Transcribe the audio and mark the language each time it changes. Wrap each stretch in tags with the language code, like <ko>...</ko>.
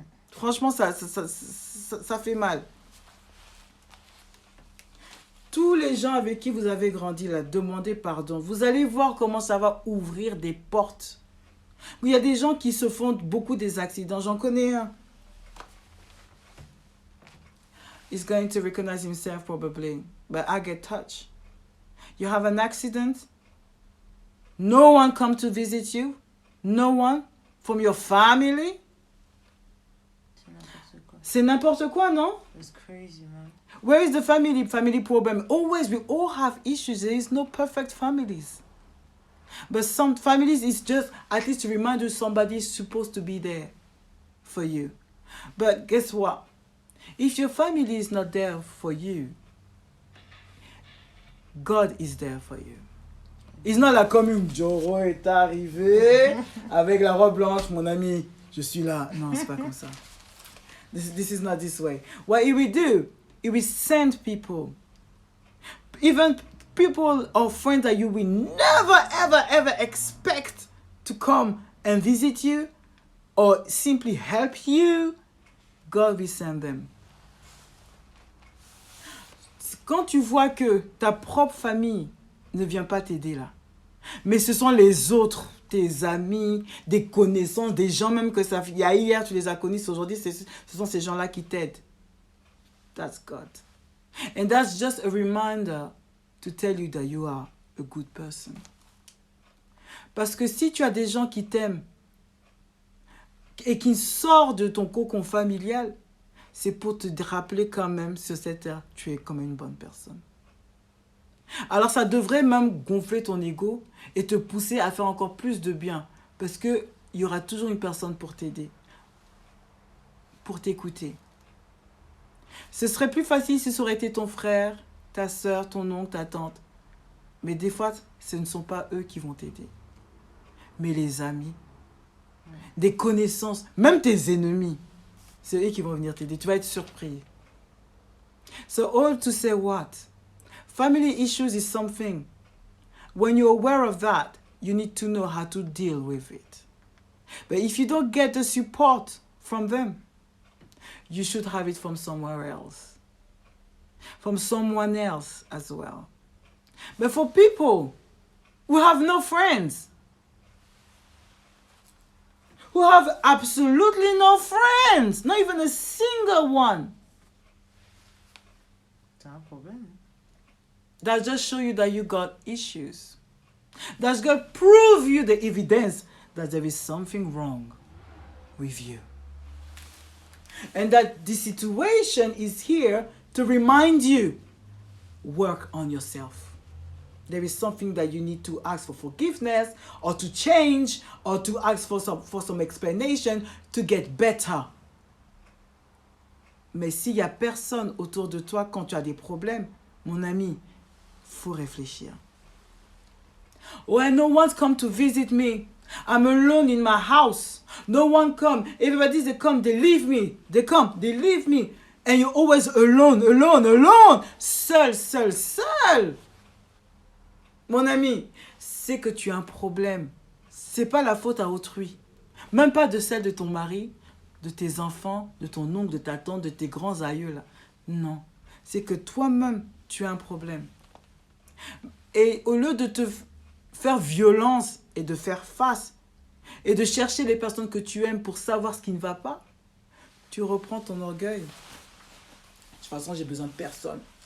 <fr>Franchement, ça fait mal. Tous les gens avec qui vous avez grandi, là, demandez pardon. Vous allez voir comment ça va ouvrir des portes. Il y a des gens qui se font beaucoup des accidents. J'en connais un.</fr> <en>He's going to recognize himself probably. But I get touched. You have an accident. No one come to visit you. No one from your family.</en> <fr>C'est n'importe quoi, non?</fr> <en>It's crazy, man. Where is the family problem? Always, we all have issues. There is no perfect families. But some families is just at least to remind you somebody is supposed to be there for you. But guess what? If your family is not there for you, God is there for you. It's not like</en> <fr>comme Joro est arrivé avec la robe blanche, mon ami, je suis là. Non, c'est pas comme ça.</fr> <en>This is not this way. What he will do, he will send people. Even people or friends that you will never, ever, ever expect to come and visit you or simply help you, God will send them.</en> <fr>Quand tu vois que ta propre famille ne vient pas t'aider là, mais ce sont les autres, tes amis, des connaissances, des gens même que ça... Il y a hier, tu les as connus, aujourd'hui, ce sont ces gens-là qui t'aident.</fr> <en>That's God. And that's just a reminder to tell you that you are a good person.</en> <fr>Parce que si tu as des gens qui t'aiment et qui sortent de ton cocon familial, c'est pour te rappeler quand même sur cette terre, tu es comme une bonne personne. Alors ça devrait même gonfler ton ego et te pousser à faire encore plus de bien. Parce qu'il y aura toujours une personne pour t'aider, pour t'écouter. Ce serait plus facile si ça aurait été ton frère, ta soeur, ton oncle, ta tante. Mais des fois, ce ne sont pas eux qui vont t'aider. Mais les amis, des connaissances, même tes ennemis, c'est eux qui vont venir t'aider. Tu vas être surpris.</fr> <en>So all to say what? Family issues is something. When you're aware of that, you need to know how to deal with it. But if you don't get the support from them, you should have it from somewhere else. From someone else as well. But for people who have no friends, who have absolutely no friends, not even a single one,</en> <fr>C'est un problème.</fr> <en>that just show you that you got issues. That's going to prove you the evidence that there is something wrong with you. And that the situation is here to remind you, work on yourself. There is something that you need to ask for forgiveness or to change or to ask for some explanation to get better.</en> <fr>Mais s'il n'y a personne autour de toi quand tu as des problèmes, mon ami, faut réfléchir.</fr> <en>When no one's come to visit me, I'm alone in my house. No one come. Everybody, they come, they leave me. They come, they leave me. And you're always alone, alone, alone.</en> <fr>Seul, seul, seul. Mon ami, c'est que tu as un problème. C'est pas la faute à autrui. Même pas de celle de ton mari, de tes enfants, de ton oncle, de ta tante, de tes grands aïeux là. Non. C'est que toi-même, tu as un problème. Et au lieu de te faire violence et de faire face et de chercher les personnes que tu aimes pour savoir ce qui ne va pas, tu reprends ton orgueil. De toute façon, j'ai besoin de personne.</fr>